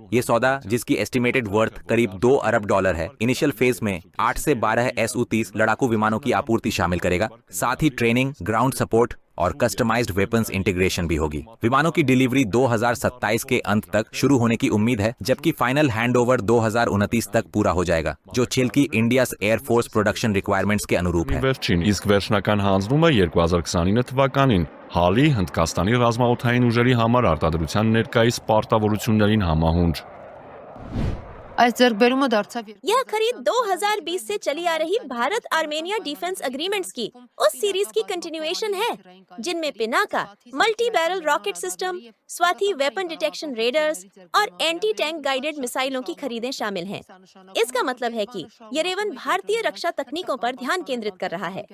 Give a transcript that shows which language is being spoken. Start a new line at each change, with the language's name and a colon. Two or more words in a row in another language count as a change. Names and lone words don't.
Hindi: ये सौदा, जिसकी
English: estimated worth
Hindi: करीब $2 अरब है,
English: initial phase
Hindi: में 8 से 12 Su-30 लड़ाकू विमानों की आपूर्ति शामिल करेगा। साथ ही ट्रेनिंग,
English: ground support
Hindi: और
English: customized weapons integration
Hindi: भी होगी। विमानों की डिलीवरी 2027 के अंत तक शुरू होने की उम्मीद है, जबकि
English: final handover
Hindi: 2029 तक पूरा हो जाएगा, जो छिलकी
English: India's air force production requirements
Hindi: के अनुरूप है।
Armenian: Իսկ վերջնական հանձնումը 2029 թվականին Հալի Հնդկաստանի ռազմաօդային ուժերի համար արտադրության ներկայիս պարտավորություններին համահունչ։ Այս ձեռքբերումը դարձավ
Hindi: यह खरीद 2020 से चली आ रही भारत आर्मेनिया
English: defence agreements
Hindi: की उस सीरीज की कंटिन्यूएशन है, जिनमें पिनाका,
English: multi barrel rocket system,
Hindi: स्वाति
English: weapon detection radars
Hindi: और
English: anti tank
Hindi: गाइडेड मिसाइलों की खरीदें शामिल हैं। इसका मतलब है कि येरेवन भारतीय रक्षा तकनीकों पर ध्यान केंद्रित कर रहा है।